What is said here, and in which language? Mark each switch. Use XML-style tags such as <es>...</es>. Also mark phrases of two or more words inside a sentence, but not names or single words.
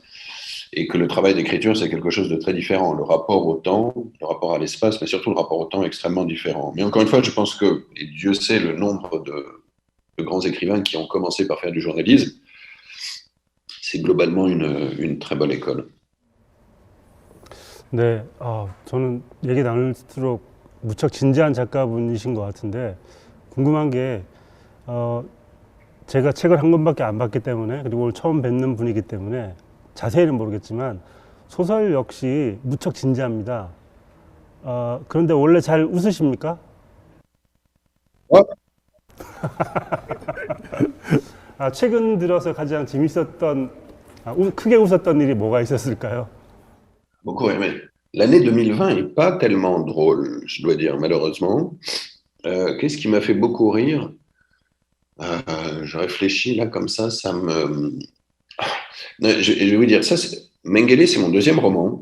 <fr>Et que le travail d'écriture, c'est quelque chose de très différent. Le rapport au temps, le rapport à l'espace, mais surtout le rapport au temps est extrêmement différent. Mais encore une fois, je pense que, et Dieu sait le nombre de grands écrivains qui ont commencé par faire du journalisme, c'est globalement une très bonne école.</fr> <ko>네, 저는 얘기 나눌수록 무척 진지한 작가분이신 것 같은데 궁금한 게 제가 책을 한 권밖에 안 봤기 때문에 그리고 오늘 처음 뵙는 분이기 때문에 자세히는 모르겠지만 소설 역시 무척 진지합니다. 그런데 원래 잘 웃으십니까? 최근 들어서 가장 재밌었던 크게 웃었던 일이 뭐가 있었을까요?</ko> <fr>Beaucoup aimé. L'année 2020 n'est pas tellement drôle, je dois dire, malheureusement. Qu'est-ce qui m'a fait beaucoup rire? Je réfléchis là comme ça me... Je vais vous dire, Mengele, c'est mon 2e roman.</fr>